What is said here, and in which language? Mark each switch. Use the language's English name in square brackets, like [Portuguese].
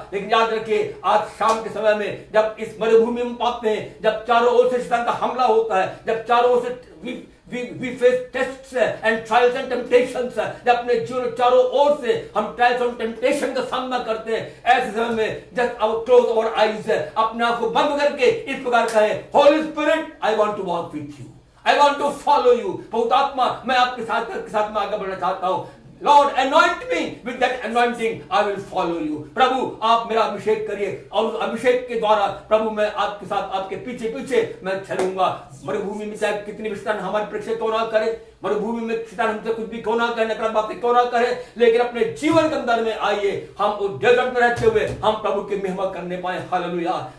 [Hindi] लेकिन याद रखिए, आज शाम के समय में जब इस मरुभूमि में पाते हैं, जब चारों ओर से शैतान का हमला होता है, जब चारों ओर से [English] we face tests and trials and temptations, [Hindi] जब अपने जीवन चारों ओर से हम ट्रायल्स और टेम्पटेशन का सामना करते हैं, ऐसे समय में [English] just our close our eyes, [Hindi] अपने आप को बंद करके इस प्रकार कहें, [English] Holy Spirit I want to walk with you, I want to follow you. [Hindi] पवित्र आत्मा, मैं आपके साथ में आगे बढ़ना चाहता हूं। [English] Lord anoint me with that anointing, I will follow you। [Hindi] प्रभु आप मेरा अभिषेक करिए, और उस अभिषेक के द्वारा प्रभु मैं आपके साथ, आपके पीछे पीछे मैं चलूंगा। मरुभूमि में चाहे कितनी भी शैतान हमारे परीक्षा क्यों ना करे, मरुभूमि में शैतान हमसे कुछ भी क्यों ना करे, नकारात्मक बातें क्यों ना करे, लेकिन अपने जीवन के अंदर में आइए, हम उस डेजर्ट में रहते हुए हम प्रभु की महिमा करने पाए। हालेलुया।